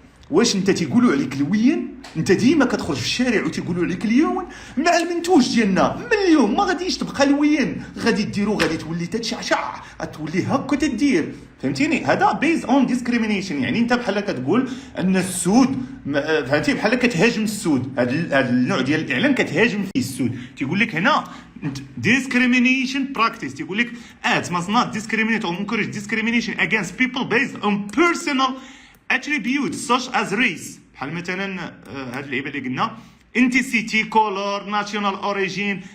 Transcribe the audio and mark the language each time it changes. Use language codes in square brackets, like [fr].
[ar] واش انت تيقولوا عليك لوين؟ انت ديما كتخرج في الشارع وتيقولوا عليك ليون مع المنتوج ديالنا، من اليوم ما غاديش تبقى لوين، غادي ديرو غادي تولي تتشعشع، غتولي هكا تدير، فهمتيني؟ هذا بيز اون ديسكريمينيشن. يعني انت بحال كتقول ان السود، فهمتي، بحال كتهاجم السود. هذا النوع ديال الاعلان كتهاجم فيه السود. تيقول لك هنا [en] discrimination practice، [ar] تيقول لك [en] ads must not discriminate or encourage discrimination against people based on personal attributes such as race. [ar] بحال مثلا هاد اللعيبه اللي قلنا انتيسيتي، كولور، ناشونال اوريجين.